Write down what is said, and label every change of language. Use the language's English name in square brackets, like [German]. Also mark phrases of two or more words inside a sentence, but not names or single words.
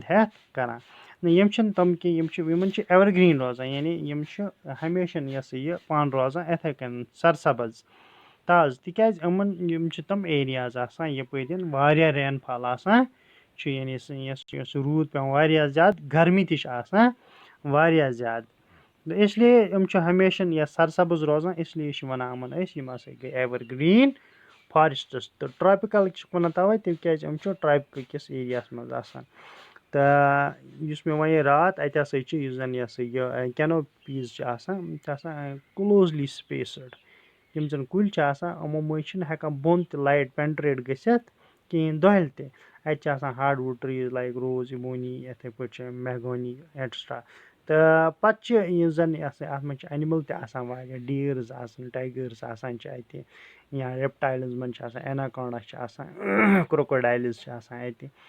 [Kashmiri] ہیٚتھ کران یِم چھِنہٕ تِم کینٛہہ یِمن چھِ ایورگرین روزان یعنی یِم چھِ ہمیشن یہِ پانہٕ روزان یِتھٕے کٔنۍ سرسبٕز تازٕ تِکیازِ یِم چھِ تِم ایریاز آسان یَپٲرۍ واریاہ [English] rainfall [Kashmiri] آسان چھُ یعنی روٗد پیوان واریاہ زیادٕ گرمی تہِ چھِ آسان واریاہ زیادٕ [Urdu] اس لیے [Kashmiri] یِم چھِ ہمیشن سرسبٕز روزان [Urdu] اس لیے [Kashmiri] چھِ وَنان یِمن أسۍ یِم ہسا گٔے [English] evergreen forests [Kashmiri] تہٕ ٹراپِکَل چھِ وَنان تَوَے تِکیازِ یِم چھِ ٹراپِکہٕ کِس ایریاہَس منٛز آسان تہٕ یُس مےٚ وَنے راتھ اَتہِ ہسا چھِ یُس زَن یہِ کینوپیٖز چھِ آسان یِم چھِ آسان [English] closely spaced [Kashmiri] یِم زَن کُلۍ چھِ آسان یِمو منٛز چھِنہٕ ہٮ۪کان بۄن تہِ [English] light penetrate [Kashmiri] گٔژھِتھ کِہیٖنۍ دۄہلہِ تہِ اَتہِ چھِ آسان [English] hardwood trees like [Kashmiri] روز اِمونی یِتھٕے پٲٹھۍ چھِ میگونی ایٹسٹرا تہٕ پَتہٕ چھِ یُس زَن اَتھ منٛز چھِ اینِمٕل تہِ آسان واریاہ ڈیٖرٕز آسان ٹایگٲرٕز آسان چھِ اَتہِ یا ریپٹایلٕز منٛز چھِ آسان ایناکونڈا چھِ آسان کروکوڈایلٕز چھِ آسان اَتہِ